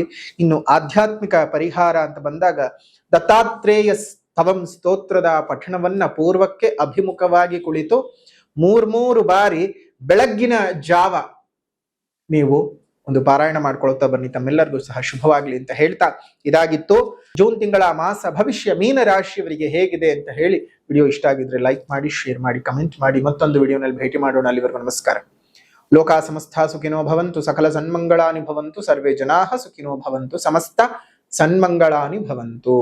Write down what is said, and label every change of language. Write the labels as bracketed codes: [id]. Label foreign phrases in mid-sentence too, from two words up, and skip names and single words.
[kn] ಇನ್ನು ಆಧ್ಯಾತ್ಮಿಕ ಪರಿಹಾರ ಅಂತ ಬಂದಾಗ ದತ್ತಾತ್ರೇಯ ಸ್ತವಂ ಸ್ತೋತ್ರದ ಪಠಣವನ್ನ ಪೂರ್ವಕ್ಕೆ ಅಭಿಮುಖವಾಗಿ ಕುಳಿತು 3 ಬಾರಿ ಬೆಳಗ್ಗಿನ ಜಾವ ನೀವು ಒಂದು ಪಾರಾಯಣ ಮಾಡ್ಕೊಳ್ತಾ ಬನ್ನಿ. ತಮ್ಮೆಲ್ಲರಿಗೂ ಸಹ ಶುಭವಾಗ್ಲಿ ಅಂತ ಹೇಳ್ತಾ, ಇದಾಗಿತ್ತು ಜೂನ್ ತಿಂಗಳ ಮಾಸ ಭವಿಷ್ಯ ಮೀನ ರಾಶಿಯವರಿಗೆ ಹೇಗಿದೆ ಅಂತ ಹೇಳಿ. ವಿಡಿಯೋ ಇಷ್ಟ ಆಗಿದ್ರೆ ಲೈಕ್ ಮಾಡಿ, ಶೇರ್ ಮಾಡಿ, ಕಮೆಂಟ್ ಮಾಡಿ. ಮತ್ತೊಂದು ವಿಡಿಯೋನಲ್ಲಿ ಭೇಟಿ ಮಾಡೋಣ. ಅಲ್ಲಿವರೆಗೂ ನಮಸ್ಕಾರ. [sa] ಲೋಕ ಸಮಸ್ತ ಸುಖಿನೋ ಭವಂತು, ಸಕಲ ಸನ್ಮಂಗಳಾನಿ ಭವಂತು, ಸರ್ವೇ ಜನಾಃ ಸುಖಿನೋ ಭವಂತು, ಸಮಸ್ತ ಸನ್ಮಂಗಳಾನಿ ಭವಂತು.